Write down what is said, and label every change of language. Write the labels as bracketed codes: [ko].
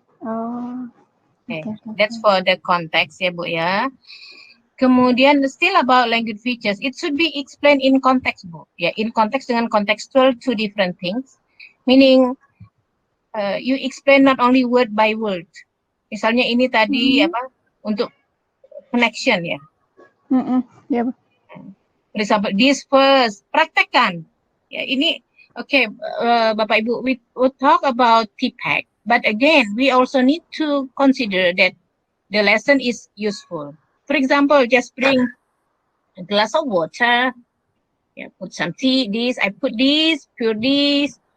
[en] Oh. Okay. That's for the context [id] ya Bu ya. Kemudian [en] still about language features, it should be explained in context [id] Bu. [en] Ya, in context [id] dengan [en] contextual two different things. Meaning you explain not only word by word. [id] Misalnya ini tadi apa untuk connection ya. [en] Yeah. For example, this first [id] praktekkan. Ya ini [en] okay, [id] Bapak Ibu, [en] we will talk about TPAC, but again we also need to consider that the lesson is useful. For example, just bring a glass of water, yeah, put some tea, this, I put this, pour this.